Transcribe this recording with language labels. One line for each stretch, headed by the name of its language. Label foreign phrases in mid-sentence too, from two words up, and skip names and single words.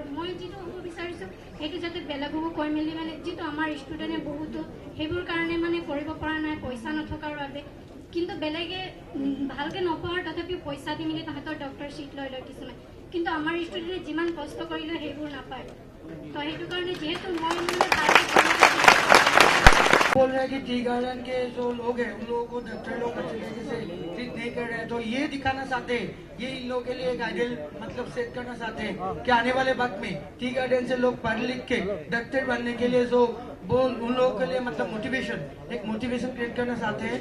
Assamese: মই যিটো হ'ব বিচাৰিছোঁ সেইটো যাতে বেলেগকো কৈ মেলি মানে যিটো আমাৰ ষ্টুডেণ্টে বহুতো সেইবোৰ কাৰণে মানে কৰিব পৰা নাই পইচা নথকাৰ বাবে, কিন্তু বেলেগে ভালকৈ নপঢ়াৰ তথাপিও পইচা দি মেলি তাহাঁতৰ
English: doctor seat
Assamese: লৈ লয় কিছুমান, কিন্তু আমাৰ ষ্টুডেণ্টে যিমান কষ্ট কৰিলে সেইবোৰ নাপায়। তো সেইটো কাৰণে যিহেতু মই মানে ভালকৈ
Hindi: बोल रहे हैं कि
English: tea garden
Hindi: के जो लोग हैं उन लोगों को डॉक्टर लोग अच्छे तरीके से ट्रीट नहीं कर रहे हैं, तो ये दिखाना चाहते हैं, ये इन लोगों के लिए एक आइडियल मतलब सेट करना चाहते हैं कि आने वाले वक्त में
English: tea garden
Hindi: से लोग पढ़ लिख के डॉक्टर बनने के लिए जो वो उन लोगों के लिए मतलब एक
English: motivation create
Hindi: करना चाहते हैं।